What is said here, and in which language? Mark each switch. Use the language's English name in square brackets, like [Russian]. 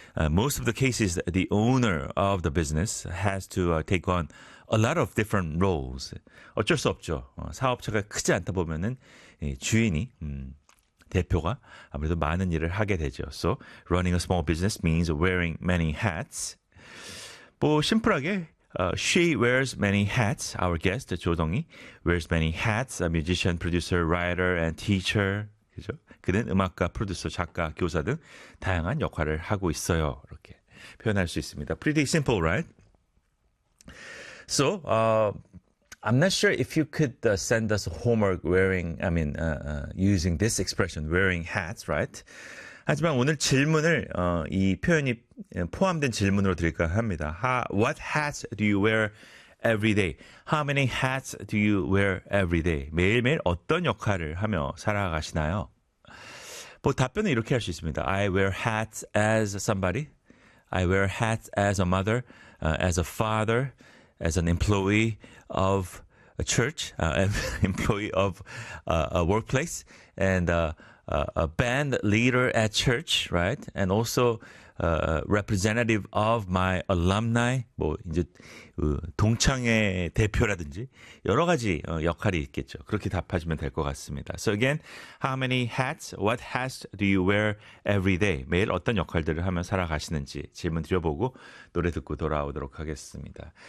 [English] Most of the cases, the owner of the business has to take on a lot of different roles. [Korean] 어쩔 수 없죠. 사업체가 크지 않다 보면은 주인이 대표가 아무래도 많은 일을 하게 되죠. [English] So running a small business means wearing many hats. [Korean] 뭐 심플하게 [English] she wears many hats. Our guest 조동희 wears many hats. A musician, producer, writer, and teacher. [Korean] 그죠? 그는 음악가, 프로듀서, 작가, 교사 등 다양한 역할을 하고 있어요. 이렇게 표현할 수 있습니다. [English] Pretty simple, right? So, I'm not sure if you could send us homework wearing, using this expression, wearing hats, right? [Korean] 하지만 오늘 질문을 이 표현이 포함된 질문으로 드릴까 합니다. [English] What hats do you wear every day? How many hats do you wear every day? [Korean] 매일매일 어떤 역할을 하며 살아가시나요? 뭐 답변은 이렇게 할 수 있습니다. [English] I wear hats as somebody. I wear hats as a mother, as a father, as an employee of a church, employee of a workplace, and a band leader at church, right? And also representative of my alumni, [Korean] 뭐 이제 동창회 대표라든지 여러 가지 역할이 있겠죠. 그렇게 답하시면 될 것 같습니다. [English] So again, how many hats, what hats do you wear every day? [Korean] 매일 어떤 역할들을 하며 살아가시는지 질문 드려보고 노래 듣고 돌아오도록 하겠습니다.